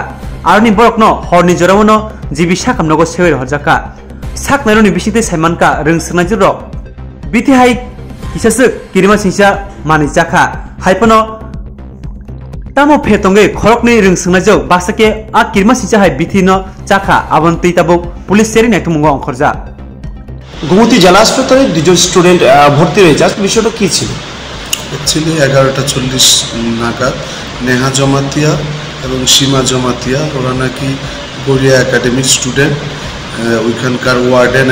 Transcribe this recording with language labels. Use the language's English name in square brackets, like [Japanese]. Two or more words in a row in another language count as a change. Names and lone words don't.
[Kok Borok] Arni borokno horni jorawono jibi shakam nago sewer horjaka. Sak naironi bisite saimanka rung sungnajak ro. Bithai kisasuk kirma singsa manijaka. Haipano Tamo phetonge Khoroknwi rung sungnajak basake a kirma singsa hai bithi no চাকা আবন্তি তাবক পুলিশ সেরি নাইতো মুঙ্গ অংখরজা [Bangla] গোমতী জেলা হাসপাতালে দুজন স্টুডেন্ট ভর্তি রয়েছে আজকে বিষয়টা কি ছিল? অ্যাকচুয়ালি 11:40 নাগাদ নেহা জমাতিয়া এবং সীমা জমাতিয়া ওরা নাকি কোরিয়া একাডেমির স্টুডেন্ট ওইখানকার ওয়ার্ডেন